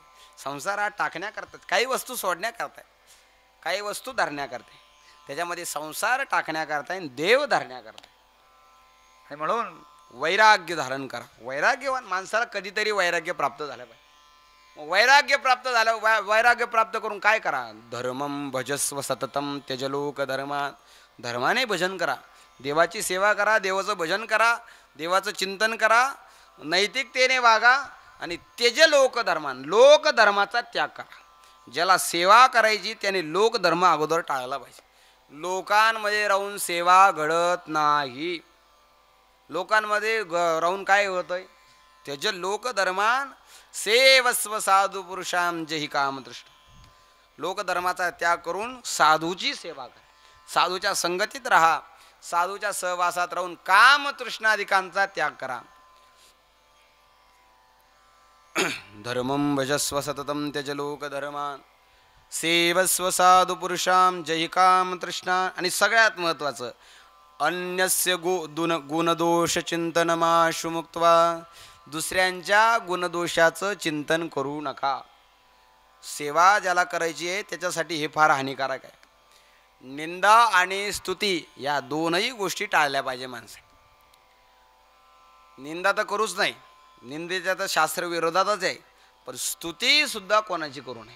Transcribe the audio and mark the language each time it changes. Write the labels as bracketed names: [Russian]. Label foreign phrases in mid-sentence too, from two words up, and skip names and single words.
[Marathi] संसारात टाकण्याकरता काही वस्तू सोडण्याकरता, काही वस्तू धरण्याकरता, त्याच्यामध्ये संसार टाकण्याकरता आणि देव धरण्याकरता. आणि म्हणून वैराग्य धारण करा. वैराग्यवान माणसाला कधीतरी वैराग्य प्राप्त झालं पाहिजे. वैराग्य प्राप्त झालं, वैराग्य प्राप्त करून काय करा? [Sanskrit] धर्मम भजस्व सततम त्यजलोक धर्मा. [Marathi] धर्माने भजन करा, देवाची सेवा करा, देवाचं भजन करा, देवाचं चिंतन करा, नैतिकतेने वागा आणि [Sanskrit] त्यज लोकधर्मान, [Marathi] लोकधर्माचा त्याग करा. ज्याला सेवा करायची त्याने लोकधर्म अगोदर टाळला पाहिजे. लोकांमध्ये राहून सेवा घडत नाही. लोकांमध्ये राहून काय होतंय? [Sanskrit] त्यज लोकधर्मान सेवस्व साधू पुरुषां जहि कामतृष्ण. [Marathi] लोकधर्माचा त्याग करून साधूची सेवा करा, साधूच्या संगतीत राहा, साधूच्या सहवासात राहून कामतृष्णाधिकांचा त्याग करा. [Sanskrit] धर्मं भजस्व सततं त्यज लोकधर्मान सेवस्व साधू पुरुषां जहि कामतृष्णा. [Marathi] आणि सगळ्यात महत्त्वाचं, [Sanskrit] अन्यस्य गुणदोष चिंतनमाशु मुक्त्वा. [Marathi] दुसऱ्यांच्या गुणदोषाचं चिंतन करू नका. सेवा ज्याला करायची आहे त्याच्यासाठी हे फार हानिकारक आहे. निंदा आणि स्तुती या दोनही गोष्टी टाळल्या पाहिजे माणसे. निंदा तर करूच नाही, निंदेच्या तर शास्त्र विरोधातच आहे, पण स्तुती सुद्धा कोणाची करू नये.